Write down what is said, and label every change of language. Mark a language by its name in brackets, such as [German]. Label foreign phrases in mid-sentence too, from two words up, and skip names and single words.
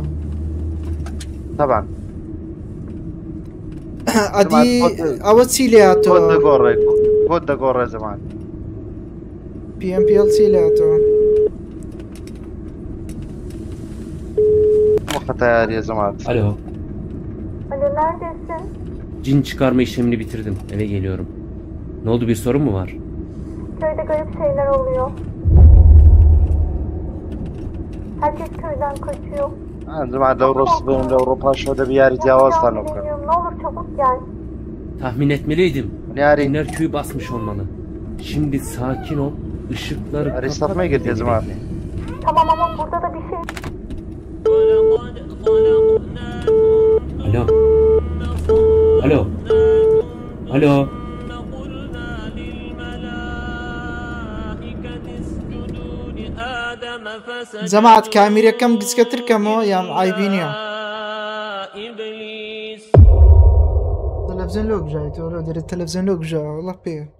[Central Kurdish] تەبان ئەدی ئەوە چی لێاتۆ بۆت دەگۆڕێ زەمان PMPL چی لێاتەوە وەختە یاریە زەمان [Turkish] Alo. Alo neredesin? Cin çıkarma işlemini bitirdim. Eve geliyorum. Ne oldu, bir sorun mu var? Köyde garip şeyler oluyor. Herkes köyden kaçıyor. [Central Kurdish] زەمان لەو ڕۆپاشەوە دەبی یاری جیاوازتانە بکەن [Turkish] Bilmiyorum, ne olur çabuk gel. Tahmin etmeliydim. [Central Kurdish] یاری [Turkish] Cinler köyü basmış olmalı. Şimdi sakin ol. Işıkları [Central Kurdish] یاری سەفمەی گرتێ زەمان [Turkish] Tamam ama burada da bir şey... Alo. Alo. Alo. [Central Kurdish] جەماعەت کامیرەکەم گچکەتر کەمەوە یان ئایبی نییە تەلەڤیزیۆن لۆ بژایەوە لۆ دەرێت تەلەڤیزیۆن لۆ بژاوە وەڵڵا پێ